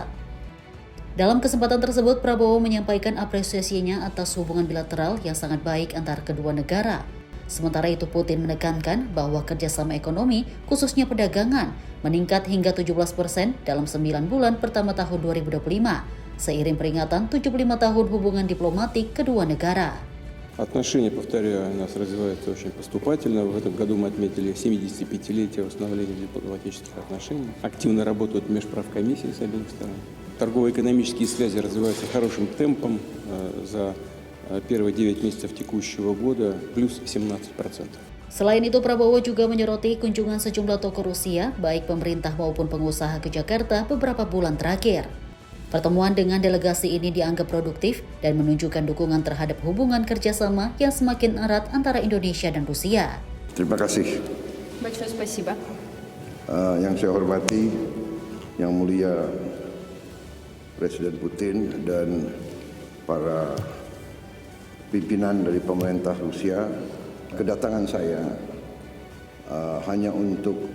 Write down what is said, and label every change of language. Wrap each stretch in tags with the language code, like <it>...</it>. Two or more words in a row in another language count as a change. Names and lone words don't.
<id>Dalam kesempatan tersebut, Prabowo menyampaikan apresiasinya atas hubungan bilateral yang sangat baik antara kedua negara. Sementara itu Putin menekankan bahwa kerjasama ekonomi, khususnya perdagangan, meningkat hingga 17% dalam 9 bulan pertama tahun 2025, seiring peringatan 75 tahun hubungan diplomatik kedua negara.</id> <ru>Отношения, повторяю, у нас развиваются очень поступательно. В этом году мы отметили 75-летие восстановления дипломатических отношений. Активно работают межправкомиссии с обеих сторон. Торгово-экономические связи развиваются хорошим темпом. За первые 9 месяцев текущего года плюс 17%.</ru> <id>Selain itu, Prabowo juga menyoroti kunjungan sejumlah tokoh Rusia, baik pemerintah maupun pengusaha ke Jakarta beberapa bulan terakhir. Pertemuan dengan delegasi ini dianggap produktif dan menunjukkan dukungan terhadap hubungan kerjasama yang semakin erat antara Indonesia dan Rusia. Terima kasih.</id> <ru>Большое спасибо.</ru> <id>Yang saya hormati, Yang Mulia Presiden Putin dan para pimpinan dari pemerintah Rusia, kedatangan saya hanya untuk</id>